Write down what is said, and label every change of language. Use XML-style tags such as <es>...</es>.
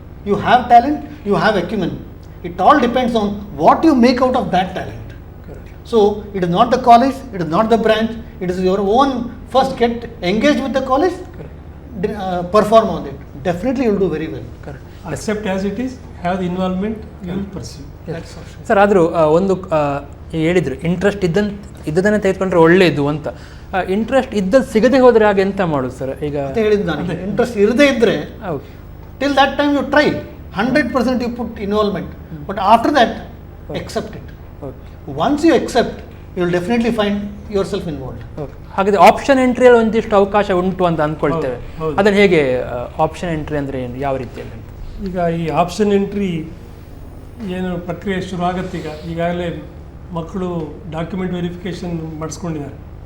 <en>You have talent, you have acumen. It all depends on what you make out of that talent. Correct. So it is not the college, it is not the branch, it is your own. First get engaged with the college, Correct. perform on it. Definitely you will do very well. Correct. Accept as it is, have the involvement, you will pursue. That's for sure.</en> <kn>Sir, ಆದರೂ ಒಂದು ಹೇಳಿದ್ರು interest ಇದ್ದದನ್ನೇ ತೆಗೆದುಕೊಂಡ್ರೆ ಒಳ್ಳೆಯದು ಅಂತ. Interest ಇದ್ದದ್ದು ಸಿಗದೆ ಹೋದರೆ ಹಾಗೆ ಎಂತ ಮಾಡೋದು ಸರ್? ಈಗ ಅಂತ ಹೇಳಿದ್ದು ನಾನು, ಇಂಟ್ರೆಸ್ಟ್ ಇರದೇ ಇದ್ದರೆ okay,</kn> <en>till that time you try 100% you put involvement, but after that accept it. Okay, Once you accept, you will definitely find yourself involved. Okay.</en> <kn>ಹಾಗಾದರೆ ಆಪ್ಷನ್ ಎಂಟ್ರಿಯಲ್ಲಿ ಒಂದಿಷ್ಟು ಅವಕಾಶ ಉಂಟು ಅಂತ ಅಂದ್ಕೊಳ್ತೇವೆ. ಹೌದು, ಹೌದು. ಅದನ್ನು ಹೇಗೆ ಆಪ್ಷನ್ ಎಂಟ್ರಿ ಅಂದರೆ ಏನು, ಯಾವ ರೀತಿಯಲ್ಲಿ ಅಂತ? ಈಗ ಈ ಆಪ್ಷನ್ ಎಂಟ್ರಿ ಏನು ಪ್ರಕ್ರಿಯೆ ಶುರು ಆಗುತ್ತೆ. ಈಗಾಗಲೇ ಮಕ್ಕಳು ಡಾಕ್ಯುಮೆಂಟ್ ವೆರಿಫಿಕೇಷನ್ ಮಾಡಿಸ್ಕೊಂಡಿದ್ದಾರೆ.</kn>